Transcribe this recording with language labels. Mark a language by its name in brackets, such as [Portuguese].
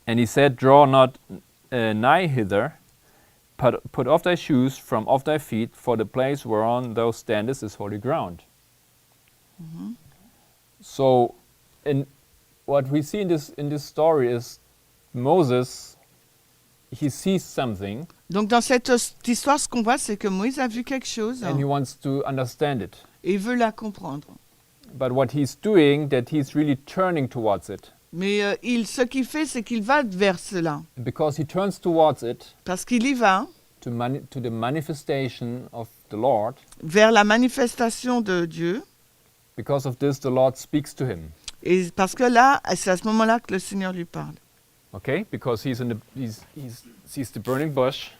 [English] And he said, Draw not nigh hither, put off thy shoes from off thy feet, for the place whereon thou standest is holy ground. So, what we see in this story is Moses, he sees something [French] Donc, dans cette histoire, ce qu'on voit, c'est que Moïse a vu quelque chose [English] and he wants to understand it. [French] et il veut la comprendre. [English] But what he's doing, that he's really turning towards it. [French] Mais ce qu'il fait, c'est qu'il va vers cela. [English] Because he turns towards it, [French] Parce qu'il y va [English] to the manifestation of the Lord. [French] vers la manifestation de Dieu. [English] Because of this, the Lord speaks to him. [French] Et parce que là, c'est à ce moment-là que le Seigneur lui parle. [English] Okay, because he sees the burning bush,